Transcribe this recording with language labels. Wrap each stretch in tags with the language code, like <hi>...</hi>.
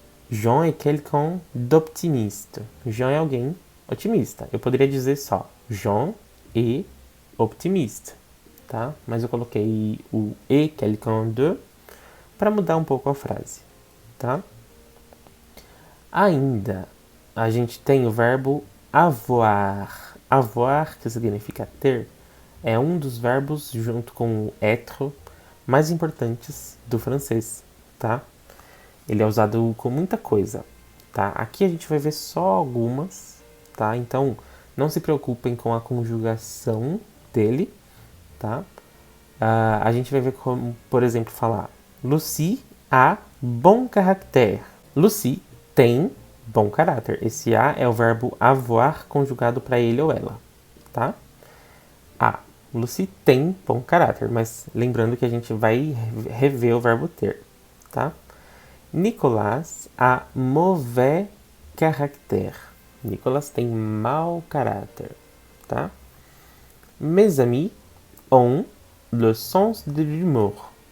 <fr>Jean est quelqu'un d'optimiste.</fr> <pt>Jean é alguém otimista. Eu poderia dizer só</pt> <fr>Jean est optimiste,</fr> <pt>tá? Mas eu coloquei o</pt> <fr>et quelqu'un de</fr> <pt>para mudar um pouco a frase, tá? Ainda a gente tem o verbo avoir. Avoir, que significa ter, é um dos verbos junto com o être mais importantes do francês, tá? Ele é usado com muita coisa, tá? Aqui a gente vai ver só algumas, tá? Então não se preocupem com a conjugação dele, tá? A gente vai ver como, por exemplo, falar</pt> <fr>Lucie a bon caractère.</fr> <pt>Lucie tem bom caráter. Esse a é o verbo avoir conjugado para ele ou ela, tá? Lucie tem bom caráter, mas lembrando que a gente vai rever o verbo ter, tá?</pt> <fr>Nicolas a mauvais caractère.</fr> <pt>Nicolas tem mau caráter, tá?</pt> <fr>Mes amis ont le sens de l'humour.</fr>